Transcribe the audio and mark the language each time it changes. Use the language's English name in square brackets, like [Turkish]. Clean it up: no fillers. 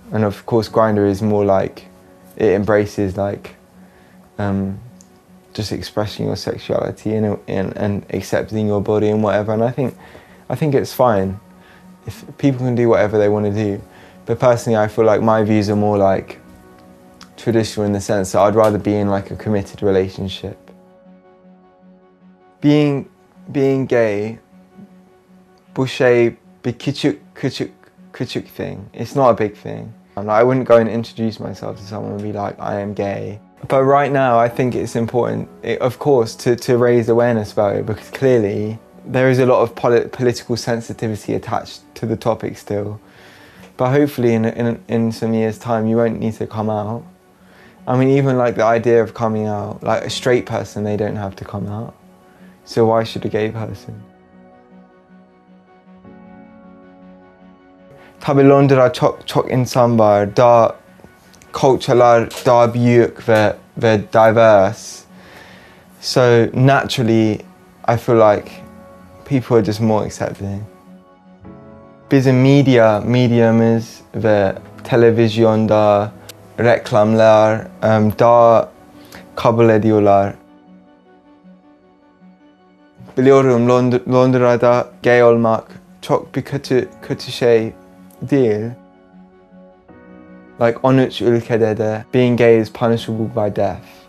[English] And of course Grindr is more like, it embraces like just expressing your sexuality and accepting your body and whatever. And I think it's fine if people can do whatever they want to do. But personally, I feel like my views are more like traditional in the sense that I'd rather be in like a committed relationship. Being gay, [Turkish] bu şey bir küçük thing. [English] It's not a big thing. I wouldn't go and introduce myself to someone and be like, I am gay. But right now, I think it's important, of course, to raise awareness about it, because clearly there is a lot of political sensitivity attached to the topic still. But hopefully in some years' time, you won't need to come out. I mean, even like the idea of coming out, like a straight person, they don't have to come out. So why should a gay person? [Turkish] Tabii Londra'da çok insan var. Daha culture'lar daha büyük ve diverse. [English] So naturally, I feel like people are just more accepting. [Turkish] Bizim medyamız ve televizyonda reklamlar daha kabul ediyorlar. Biliyorum Londra'da gay olmak çok bir kötü şey değil. [English] Like 13 [Turkish] ülkede de [English] being gay is punishable by death.